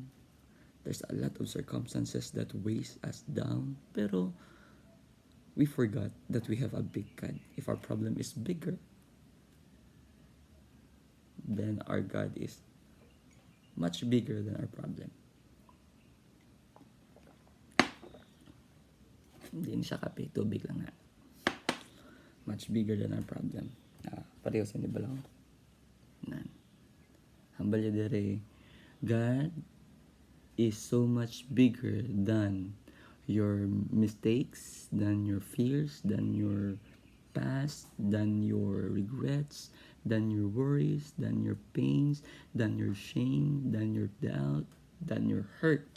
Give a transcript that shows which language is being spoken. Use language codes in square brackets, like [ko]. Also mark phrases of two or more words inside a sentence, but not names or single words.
[en] There's a lot of circumstances that weighs us down, pero we forgot that we have a big God. If our problem is bigger, then our God is much bigger than our problem. [hil] Hindi siya kape, tubig lang nga. [en] Much bigger than our problem. [hil] Pareho sa ni Balang. Nan. Hambal ya dere. [en] God is so much bigger than your mistakes, than your fears, than your past, than your regrets, than your worries, than your pains, than your shame, than your doubt, than your hurt.